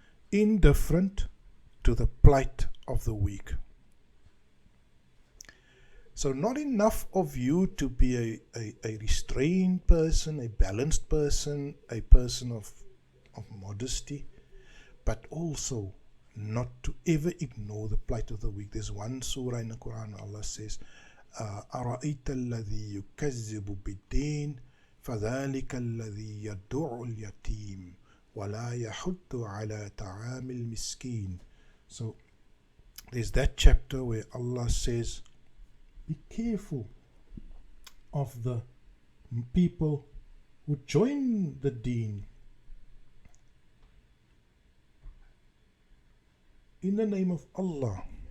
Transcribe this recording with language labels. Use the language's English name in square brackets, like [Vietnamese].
[English] Indifferent to the plight of the weak. So not enough of you to be a restrained person, a balanced person, a person of modesty, but also not to ever ignore the plight of the weak. There's one surah in the Quran, Allah says, [Arabic] أَرَأَيْتَ الَّذِي يُكَذِّبُ بِالدِّينِ فَذَلِكَ الَّذِي يَدُعُ الْيَتِيمِ وَلَا يَحُضُّ عَلَى طَعَامِ الْمِسْكِينِ. [English] So there's that chapter where Allah says, be careful of the people who join the deen in the name of Allah.